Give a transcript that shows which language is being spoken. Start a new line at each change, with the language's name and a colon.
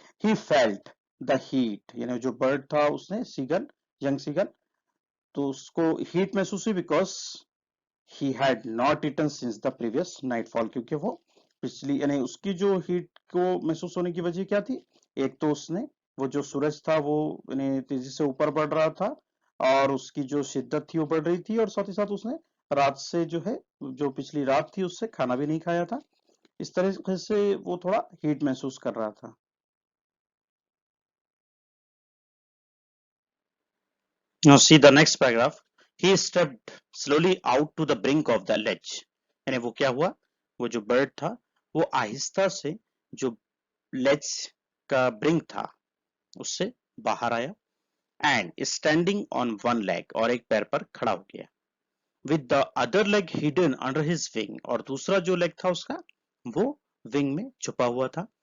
English: he felt the heat
Hindi: यानी जो bird था उसने सीगल, यंग सीगल, तो उसको हीट महसूस हुई
English: because he had not eaten since the previous nightfall,
Hindi: क्योंकि वो पिछली यानी उसकी जो हीट को महसूस होने की वजह क्या थी, एक तो उसने वो जो सूरज था वो यानी तेजी से ऊपर बढ़ रहा था और उसकी जो शिद्दत थी वो बढ़ रही थी, और साथ ही साथ उसने रात से जो है जो पिछली रात थी उससे खाना भी नहीं खाया था, इस तरह से वो थोड़ा हीट महसूस कर रहा था।
English: Now see the next paragraph. He stepped slowly out to the brink of the ledge.
Hindi: यानी वो क्या हुआ, वो जो बर्ड था वो आहिस्ता से जो लेज का ब्रिंक था उससे बाहर आया,
English: and standing on one leg,
Hindi: और एक पैर पर खड़ा हो गया,
English: with the other leg hidden under his wing,
Hindi: और दूसरा जो लेग था उसका वो विंग में छुपा हुआ था।